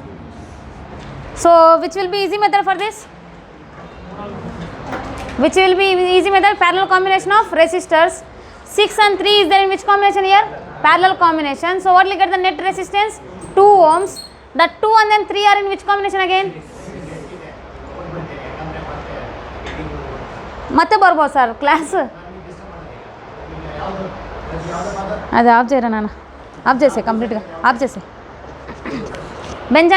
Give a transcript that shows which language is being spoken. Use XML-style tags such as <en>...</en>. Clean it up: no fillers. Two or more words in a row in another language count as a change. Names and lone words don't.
<en>So which will be easy method for this? Which will be easy method? Parallel combination of resistors. 6 and 3 is there in which combination here? Parallel combination. So what will get the net resistance? 2 ohms. The 2 and then 3 are in which combination again?</en> <kn>ಮತ್ತೆ ಬರ್ಬೋದು ಸರ್ ಕ್ಲಾಸ್</kn> <te>అది ఆఫ్ చేయరా నాన్న ఆఫ్ చేసే కంప్లీట్గా ఆఫ్ చేసే బెంచ్</te>